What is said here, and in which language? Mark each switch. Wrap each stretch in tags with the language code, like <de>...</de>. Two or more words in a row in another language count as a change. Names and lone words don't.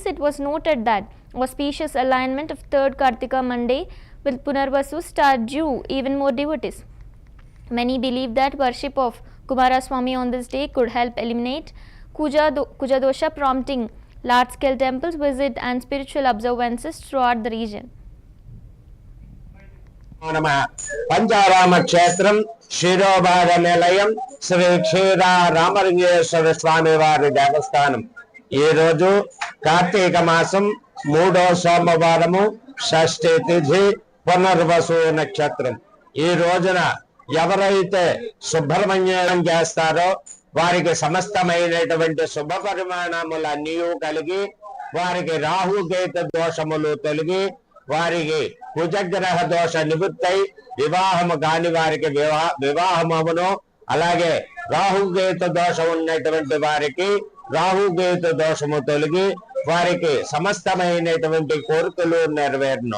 <en>It was noted that auspicious alignment of 3rd Kartika Monday with Punarvasu star drew even more devotees. Many believe that worship of Kumaraswamy on this day could help eliminate Kuja dosha, prompting large-scale temples visit and spiritual observances throughout the region. Pancharama Kshetram Shirobhara Nilayam Sri Kshira Ramalingeshwara Swami Vari Devasthanam.</en> <te>ఈ రోజు కార్తీక మాసం 3వ సోమవారము షష్ఠి తిథి పునర్వసు నక్షత్రం. ఈ రోజున ఎవరైతే సుబ్రహ్మణ్యం చేస్తారో వారికి సమస్తమైనటువంటి శుభ పరిమాణములన్నీ కలిగి వారికి రాహుకేత దోషములు తొలగి వారికి కుజగ్రహ దోష నివృత్తై వివాహము కాని వారికి వివాహమును, అలాగే రాహుకేత దోషం ఉన్నటువంటి వారికి రాహుకేత దోషము తొలగి వారికి సమస్తమైనటువంటి కోరికలు నెరవేరును.</te>